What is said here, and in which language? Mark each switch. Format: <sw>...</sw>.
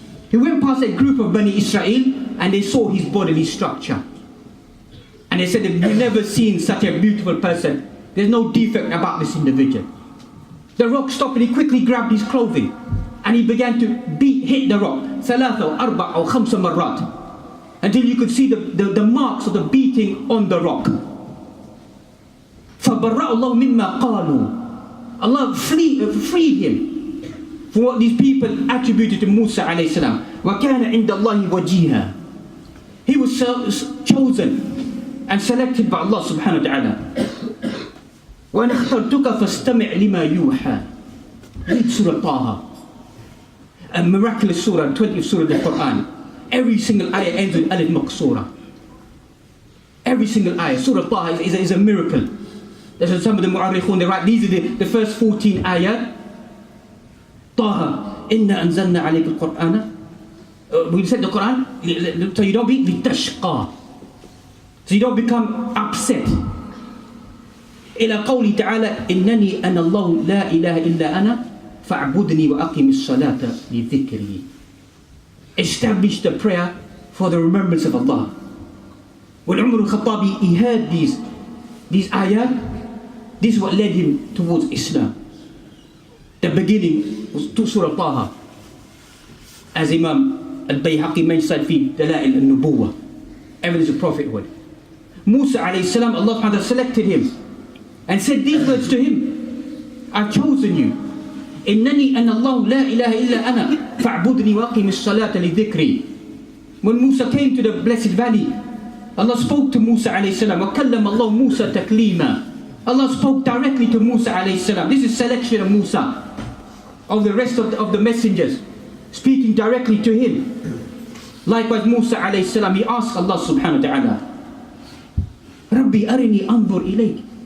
<en>He went past a group of Bani Israel and they saw his bodily structure. And they said, we've never seen such a beautiful person. There's no defect about this individual. The rock stopped and he quickly grabbed his clothing and he began to hit the rock.</en> <ar>ثلاثة أو أربع أو خمس مرات.</ar> <en>Until you could see the marks of the beating on the rock.</en> <ar>فَبَرَّأَ اللَّهُ مِمَّا قَالُوا.</ar> <en>Allah freed him for what these people attributed to Musa alayhi salam.</en> <ar>وَكَانَ عِنْدَ اللَّهِ وَجِيهًا.</ar> <en>He was chosen and selected by Allah subhanahu wa ta'ala.</en> <ar>وَأَنَا اخْتَرْتُكَ فَاسْتَمِعْ لِمَا يُوحَى.</ar> <en>Read Surah Taha, a miraculous surah, 20th surah of the Quran. Every single ayah ends with alif maqsura. Every single ayah. Surah Taha is a miracle. That's what some of the mu'arrikhun, they write, these are the first 14 ayah.</en> <ar>Taha, inna anzalna alayka al-Qur'ana.</ar> <en>We said the Quran, so you don't be litashqa. So you don't become upset.</en> <ar>إلى قوله تعالى إنني أنا الله لا إله إلا أنا فاعبدني وأقم الصلاة لذكري.</ar> <en>Establish the prayer for the remembrance of Allah. When Umar al-Khattabi, he heard these ayat, this is what led him towards Islam. The beginning was to Surah Taha, as Imam al-Bayhaqi mentioned fi Dalail al-Nubuwah, evidence of prophethood. Musa alayhi salam, Allah subhanahu wa ta'ala selected him and said these words to him: I've chosen you.</en> <ar>إنني أنا الله لا إله إلا أنا فاعبدني وأقم الصلاة لذكري.</ar> <en>When Musa came to the blessed valley, Allah spoke to Musa alayhi salam.</en> <ar>وَكَلَّمَ اللَّهُ مُوسَى تَكْلِيمًا.</ar> <en>Allah spoke directly to Musa alayhi salam. This is selection of Musa, of the rest of the messengers, speaking directly to him. Likewise Musa alayhi salam, he asked Allah subhanahu wa ta'ala,</en> <ar>Rabbi arini anzur ilayk.</ar>